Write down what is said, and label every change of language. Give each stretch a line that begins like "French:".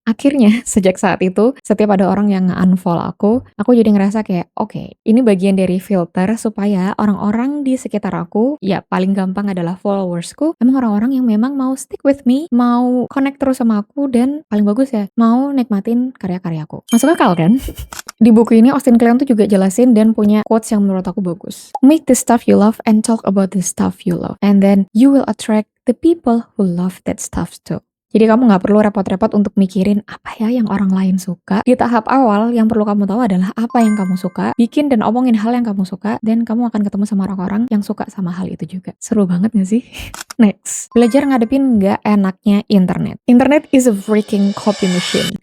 Indonesian: Akhirnya sejak saat itu setiap ada orang yang nge-unfollow aku jadi ngerasa kayak oke, ini bagian dari filter supaya orang-orang di sekitar aku, ya paling gampang adalah followersku, emang orang-orang yang memang mau
English: stick with me,
Indonesian: mau connect terus sama aku, dan paling bagus ya, mau nikmatin karya-karyaku. Masuk akal kan? Di buku ini Austin Kleon tuh juga jelasin dan punya quotes yang menurut aku bagus.
English: Make the stuff you love and talk about the stuff you love. And then you will attract the people who love that stuff too.
Indonesian: Jadi kamu gak perlu repot-repot untuk mikirin apa ya yang orang lain suka. Di tahap awal yang perlu kamu tahu adalah apa yang kamu suka. Bikin dan omongin hal yang kamu suka. Dan kamu akan ketemu sama orang-orang yang suka sama hal itu juga. Seru banget gak sih?
English: Next,
Indonesian: belajar ngadepin gak enaknya internet.
English: Internet is a freaking copy machine.